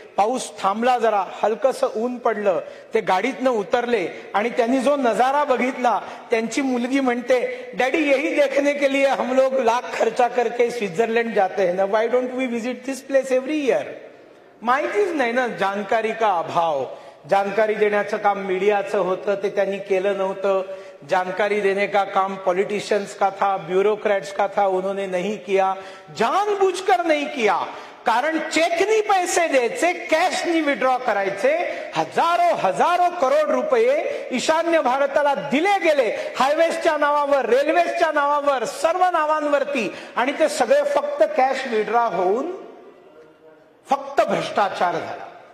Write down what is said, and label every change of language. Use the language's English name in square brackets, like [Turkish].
[Marathi] पाऊस थांबला, जरा हलकसं ऊन पडलं. ते गाडीतनं उतरले आणि त्यांनी जो नजारा बघितला, त्यांची मुलगी म्हणते [Hindi] डॅडी यही देखने के लिए हम लोग लाख खर्चा करके स्वित्झर्लंड जाते हैं ना, [English] Why don't we visit this place every year. [Marathi] माहितीच नाही ना, [Hindi] जानकारी का अभाव. [Marathi] जानकारी देण्याचं काम मीडियाचं होतं, ते त्यांनी केलं नव्हतं. [Hindi] जानकारी देने का काम पॉलिटिशियंस का था, ब्यूरोक्रेट्स का था, उन्होंने नहीं किया, जानबूझकर नहीं किया. [Marathi] कारण चेकनी पैसे द्यायचे, कॅशनी विड्रॉ करायचे. हजारो करोड रुपये ईशान्य भारताला दिले गेले, हायवेजच्या नावावर, रेल्वेजच्या नावावर, सर्व नावांवरती. आणि ते सगळे फक्त कॅश विड्रॉ होऊन फक्त भ्रष्टाचार झाला.